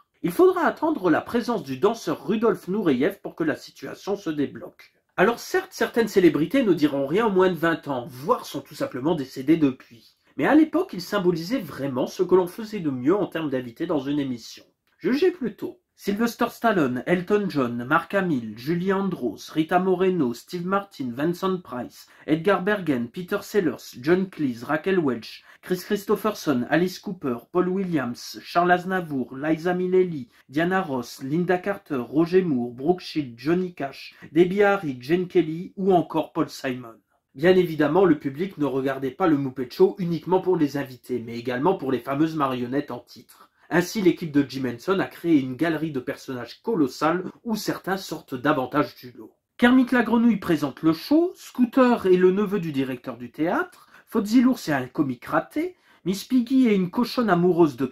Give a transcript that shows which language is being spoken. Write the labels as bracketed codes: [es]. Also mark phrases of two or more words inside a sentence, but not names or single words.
[fr] Il faudra attendre la présence du danseur Rudolf Nureyev pour que la situation se débloque. Alors certes, certaines célébrités ne diront rien en moins de 20 ans, voire sont tout simplement décédées depuis. Mais à l'époque, il symbolisait vraiment ce que l'on faisait de mieux en termes d'invités dans une émission. Jugez plutôt. Sylvester Stallone, Elton John, Mark Hamill, Julie Andrews, Rita Moreno, Steve Martin, Vincent Price, Edgar Bergen, Peter Sellers, John Cleese, Raquel Welch, Chris Christopherson, Alice Cooper, Paul Williams, Charles Aznavour, Liza Minnelli, Diana Ross, Linda Carter, Roger Moore, Brooke Shields, Johnny Cash, Debbie Harry, Gene Kelly ou encore Paul Simon. Bien évidemment, le public ne regardait pas le Muppet Show uniquement pour les invités, mais également pour les fameuses marionnettes en titre. Ainsi, l'équipe de Jim Henson a créé une galerie de personnages colossales où certains sortent davantage du lot. Kermit la Grenouille présente le show, Scooter est le neveu du directeur du théâtre, Fozzie l'ours est un comique raté, Miss Piggy est une cochonne amoureuse de